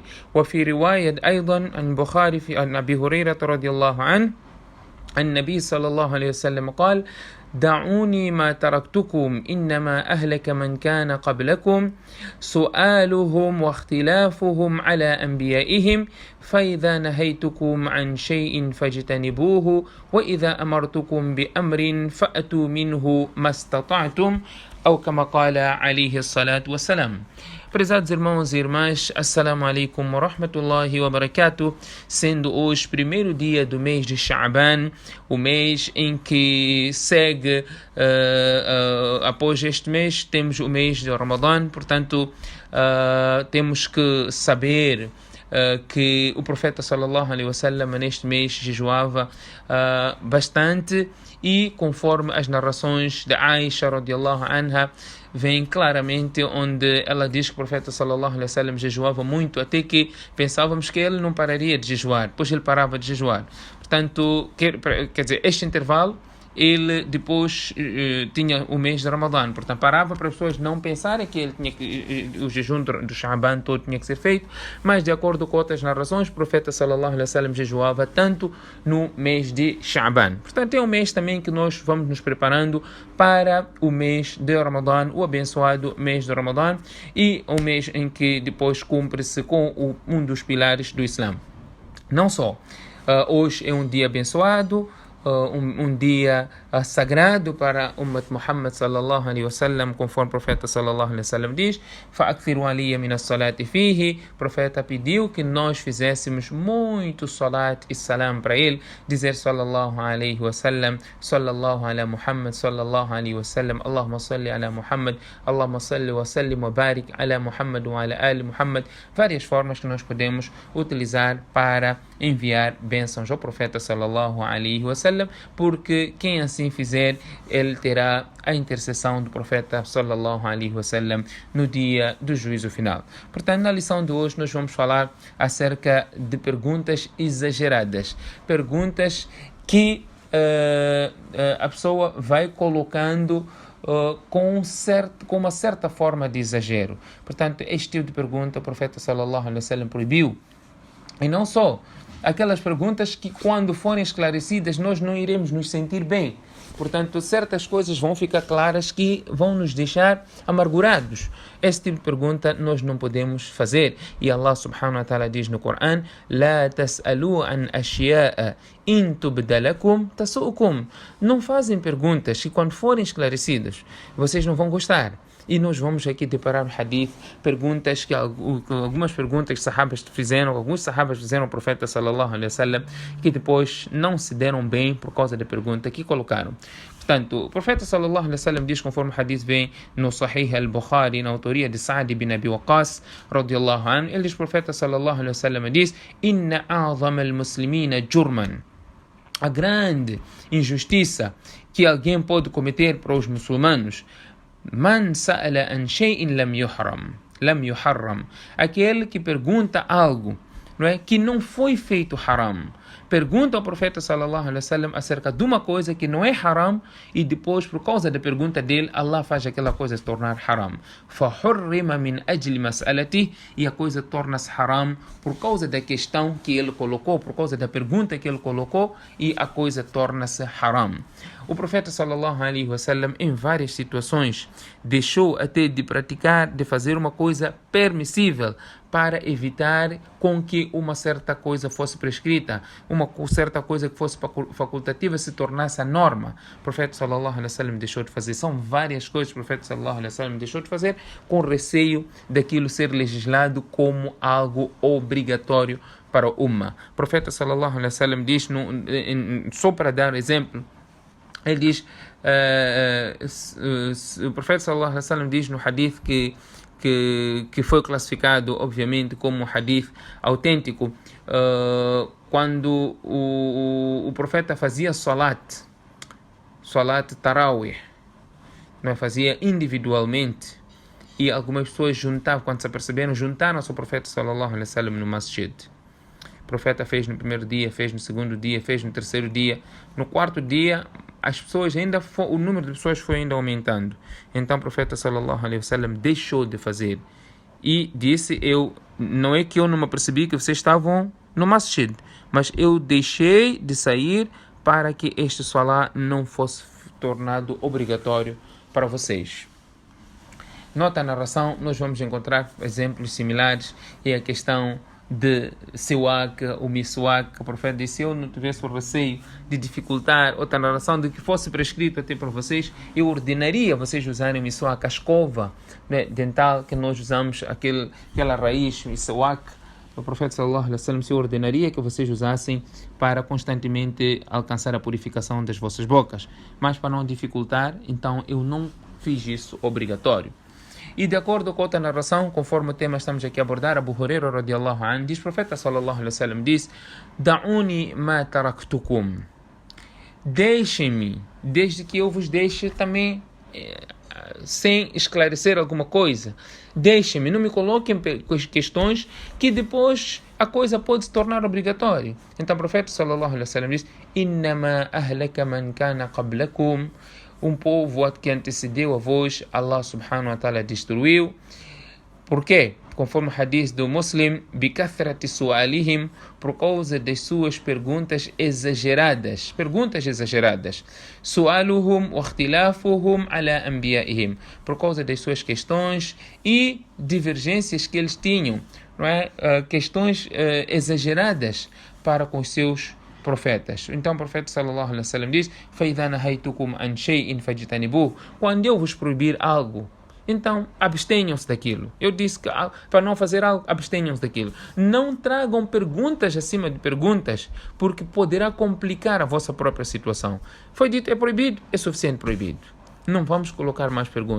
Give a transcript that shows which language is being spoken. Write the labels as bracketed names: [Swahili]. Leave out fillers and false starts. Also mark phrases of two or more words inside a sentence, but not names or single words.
[Arabic] وفي رواية أيضا عن البخاري عن أبي هريرة رضي الله عنه النبي صلى الله عليه وسلم قال: دعوني ما تركتكم إنما أهلك من كان قبلكم سؤالهم واختلافهم على أنبيائهم، فإذا نهيتكم عن شيء فاجتنبوه وإذا أمرتكم بأمر فأتوا منه ما استطعتم، أو كما قال عليه الصلاة والسلام. [Portuguese] Prezados irmãos e irmãs, [Arabic] السلام عليكم ورحمة الله وبركاته. [Portuguese] Sendo hoje primeiro dia do mês de Sha'ban, o mês em que segue, após este mês, temos o mês de Ramadã. Portanto, temos que saber que o profeta [Arabic] صلى الله عليه وسلم [Portuguese] neste mês jejuava bastante, e conforme as narrações de Aisha [Arabic] رضي الله عنها, [Portuguese] vem claramente onde ela diz que o profeta [Arabic] صلى الله عليه وسلم [Portuguese] jejuava muito, até que pensávamos que ele não pararia de jejuar, pois ele parava de jejuar. Portanto, quer dizer, este intervalo, ele depois tinha o mês de Ramadã. Portanto, parava para as pessoas não pensarem que ele tinha que, o jejum do Sha'ban todo tinha que ser feito, mas de acordo com outras narrações, o profeta [Arabic] صلى الله عليه وسلم [Portuguese] jejuava tanto no mês de Sha'ban. Portanto, é um mês também que nós vamos nos preparando para o mês de Ramadã, o abençoado mês de Ramadã, e um mês em que depois cumpre-se com um dos pilares do Islã. Não só, hoje é um dia abençoado, um dia sagrado para [Arabic] أمة محمد صلى الله عليه وسلم, [Portuguese] conforme o profeta [Arabic] صلى الله عليه وسلم [Portuguese] diz: [Arabic] فَأَكْثِرُوا عَلِيَّ مِنَ الصَّلَاةِ فِيهِ. [Portuguese] O profeta pediu que nós fizéssemos muito salat e salam para ele, dizer [Arabic] صلى الله عليه وسلم، صلى الله على محمد، صلى الله عليه وسلم، اللهم صل على محمد، اللهم صل وسلم وبارك على محمد وعلى آل محمد. [Portuguese] Várias formas que nós podemos utilizar para enviar bênçãos ao profeta [Arabic] صلى الله عليه وسلم, [Portuguese] porque quem assim fizer, ele terá a intercessão do profeta [Arabic] صلى الله عليه وسلم [Portuguese] no dia do juízo final. Portanto, na lição de hoje nós vamos falar acerca de perguntas exageradas, perguntas que a pessoa vai colocando com uma certa forma de exagero. Portanto, este tipo de pergunta o profeta [Arabic] صلى الله عليه وسلم [Portuguese] proibiu. E não só aquelas perguntas que, quando forem esclarecidas, nós não iremos nos sentir bem. Portanto, certas coisas vão ficar claras que vão nos deixar amargurados. Esse tipo de pergunta nós não podemos fazer. E [Arabic] الله سبحانه وتعالى [Portuguese] diz no Coran: [Arabic] "لا تسألوا عن أشياء إن تبد لكم تسؤكم." [Portuguese] Não fazem perguntas que, quando forem esclarecidas, vocês não vão gostar. E nós vamos aqui deparar no hadith perguntas algumas perguntas que alguns sahabas fizeram ao profeta [Arabic] صلى الله عليه وسلم, [Portuguese] que depois não se deram bem por causa da pergunta que colocaram. Portanto, o profeta [Arabic] صلى الله عليه وسلم [Portuguese] diz, conforme o hadith vem no Sahih al-Bukhari, na autoria de Sa'd ibn Abi Waqas [Arabic] رضي الله عنه, [Portuguese] ele diz, o profeta [Arabic] صلى الله عليه وسلم [Portuguese] diz: [Arabic] "إن أعظم المسلمين جرما." [Portuguese] A grande injustiça que alguém pode cometer para os muçulmanos: [Arabic] من سأل عن شيء لم يحرم. [Portuguese] Aquele que pergunta algo, não é, que não foi feito haram. Pergunta ao profeta [Arabic] صلى الله عليه وسلم [Portuguese] acerca de uma coisa que não é haram, e depois, por causa da pergunta dele, Allah faz aquela coisa se tornar haram. [Arabic] فَحُرِّمَ مِنْ أَجْلِ مَسْأَلَتِهِ. [Portuguese] E a coisa torna-se haram por causa da questão que ele colocou, por causa da pergunta que ele colocou, e a coisa torna-se haram. O profeta [Arabic] صلى الله عليه وسلم, [Portuguese] em várias situações, deixou até de praticar, de fazer uma coisa permissível, para evitar com que uma certa coisa fosse prescrita, uma certa coisa que fosse facultativa se tornasse a norma. O profeta [Arabic] صلى الله عليه وسلم [Portuguese] deixou de fazer. São várias coisas que o profeta [Arabic] صلى الله عليه وسلم [Portuguese] deixou de fazer, com receio daquilo ser legislado como algo obrigatório para o Ummah. O profeta [Arabic] صلى الله عليه وسلم [Portuguese] diz, só para dar exemplo, ele diz, o profeta [Arabic] صلى الله عليه وسلم [Portuguese] diz no hadith que foi classificado, obviamente, como um hadith autêntico, quando o profeta fazia [Arabic] صلاة التراويح, [Portuguese] não é? Fazia individualmente, e algumas pessoas juntavam, quando se aperceberam, juntaram-se ao profeta [Arabic] صلى الله عليه وسلم [Portuguese] no masjid. O profeta fez no primeiro dia, fez no segundo dia, fez no terceiro dia. No quarto dia, as pessoas o número de pessoas foi ainda aumentando. Então o profeta [Arabic] صلى الله عليه وسلم [Portuguese] deixou de fazer e disse: não é que eu não me apercebi que vocês estavam no masjid, mas eu deixei de sair para que este salat não fosse tornado obrigatório para vocês. Nota a narração, nós vamos encontrar exemplos similares, e a questão de siwak, o miswak. O profeta disse: eu não tivesse o receio de dificultar, outra narração de que fosse prescrito até para vocês, eu ordenaria vocês usarem miswak, a escova, né, dental que nós usamos, aquela raiz, miswak. O profeta [Arabic] صلى الله عليه وسلم [Portuguese] se ordenaria que vocês usassem para constantemente alcançar a purificação das vossas bocas, mas para não dificultar, então eu não fiz isso obrigatório. E de acordo com outra narração, conforme o tema estamos aqui a abordar, Abu Huraira [Arabic] رضي الله عنه [Portuguese] diz, o profeta [Arabic] صلى الله عليه وسلم [Portuguese] diz: [Arabic] دعوني ما تركتكم. [Portuguese] Deixem-me, desde que eu vos deixe também sem esclarecer alguma coisa. Deixem-me, não me coloquem questões que depois a coisa pode se tornar obrigatória. Então o profeta [Arabic] صلى الله عليه وسلم [Portuguese] diz: [Arabic] إنما أهلك من كان قبلكم. [Portuguese] Um povo que antecedeu a vós, [Arabic] الله سبحانه وتعالى destruiu. [Portuguese] Por quê? Conforme o hadith do Muslim, [Arabic] بكثرة سؤالهم, [Portuguese] por causa das suas perguntas exageradas. [Arabic] سؤالهم واختلافهم على أنبيائهم, [Portuguese] por causa das suas questões e divergências que eles tinham, não é? Questões exageradas para com os seus profetas. Então o profeta [Arabic] صلى الله عليه وسلم [Portuguese] diz: [Arabic] فَإِذَا نَهَيْتُكُمْ عَنْ شَيْءٍ فَاجْتَنِبُوهُ. [Portuguese] Quando eu vos proibir algo, então abstenham-se daquilo. Eu disse que para não fazer algo, abstenham-se daquilo. Não tragam perguntas acima de perguntas, porque poderá complicar a vossa própria situação. Foi dito, é proibido, é suficiente proibido. Não vamos colocar mais perguntas.